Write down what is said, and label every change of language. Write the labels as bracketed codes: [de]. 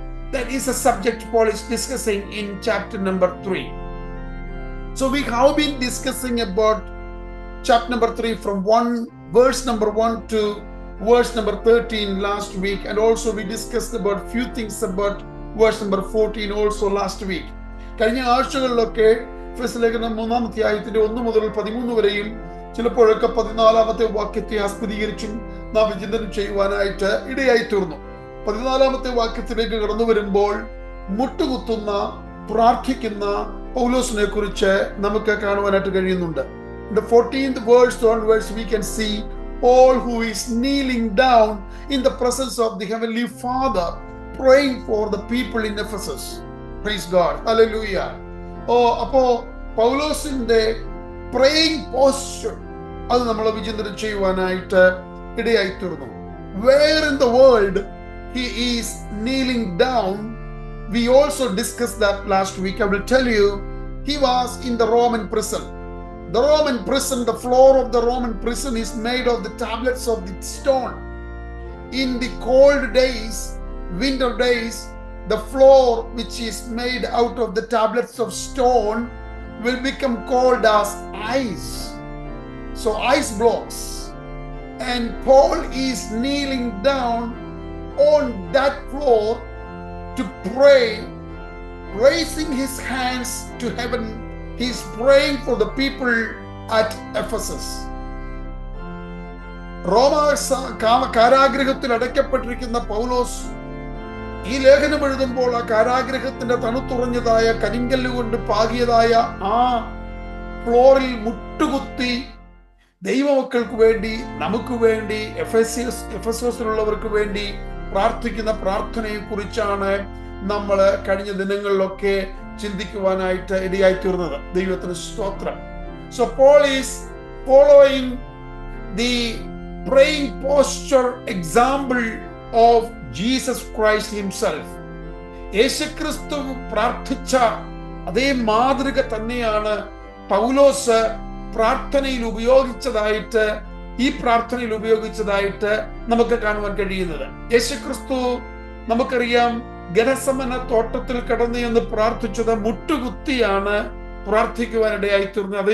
[en] That is a subject Paul is discussing in chapter number 3. So we have been discussing about chapter number 3 from verse number 1 to verse number 13 last week, and also we discussed about few things about verse number 14 also last week. [ml] കഴിഞ്ഞ ആഴ്ചകളിലൊക്കെ എഫേസ്യ ലേഖനം 3-ാം അധ്യായത്തിന്റെ 1 മുതൽ 13 വരെയും ചിലപ്പോഴൊക്കെ 14-ാമത്തെ വാക്യത്തെ ആസ്പദീകരിച്ചും നാം വിചിന്തനം ചെയ്യുവാനായിട്ട് ഇടയായി തീർന്നു. 14-ാമത്തെ വാക്യത്തിലേക്ക് കടന്നു വരുമ്പോൾ മുട്ടുകുത്തുന്ന പ്രാർത്ഥിക്കുന്ന പൗലോസിനെ കുറിച്ച് നമുക്ക് കാണുവാനായിട്ട് കഴിയുന്നുണ്ട്. [en] In the 14th verse onwards we can see Paul, who is kneeling down in the presence of the heavenly Father, praying for the people in Ephesus. Praise God. Hallelujah. [ml] അപ്പോ പൗലോസിന്റെ praying posture അത് നമ്മൾ വിചിന്തനം ചെയ്യുവാനായിട്ട് ഇടയായി തീർന്നു. [en] Where in the world he is kneeling down? We also discussed that last week. I will tell you, he was in the Roman prison. The Roman prison, the floor of the Roman prison is made of the tablets of the stone. In the cold days, winter days, the floor which is made out of the tablets of stone will become cold as ice. So ice blocks. and Paul is kneeling down on that floor to pray, raising his hands to heaven. He is praying for the people at Ephesus. [ml] റോമ കാരാഗ്രഹത്തിൽ അടയ്ക്കപ്പെട്ടിരിക്കുന്ന പൗലോസ് ഈ ലേഖനം എഴുതുമ്പോൾ ആ കാരാഗ്രഹത്തിന്റെ തണുത്തുറഞ്ഞതായ കരിങ്കല്ലുകൊണ്ട് പാകിയതായ ആ ഫ്ലോറിൽ മുട്ടുകുത്തി ദൈവമക്കൾക്ക് വേണ്ടി, നമുക്ക് വേണ്ടി, എഫെസോസിലുള്ളവർക്ക് വേണ്ടി പ്രാർത്ഥിക്കുന്ന പ്രാർത്ഥനയെ കുറിച്ചാണ് നമ്മൾ കഴിഞ്ഞ ദിനങ്ങളിലൊക്കെ ചിന്തിക്കുവാനായിട്ട് ഇടയായി തീർന്നത്. ദൈവത്തിന് സ്തോത്രം. [en] So Paul is following the praying posture example of Jesus Christ himself. [ml] യേശുക്രിസ്തു പ്രാർത്ഥിച്ച അതേ മാതൃക തന്നെയാണ് പൗലോസ് പ്രാർത്ഥനയിൽ ഉപയോഗിച്ചതായിട്ട്, ഈ പ്രാർത്ഥനയിൽ ഉപയോഗിച്ചതായിട്ട് നമുക്ക് കാണുവാൻ കഴിയുന്നത്. യേശുക്രിസ്തു നമുക്കറിയാം ഗെത്സമന തോട്ടത്തിൽ കടന്നു എന്ന് പ്രാർത്ഥിച്ചത് മുട്ടുകുത്തിയാണ് പ്രാർത്ഥിക്കുവാനിടയായി തീർന്നത്.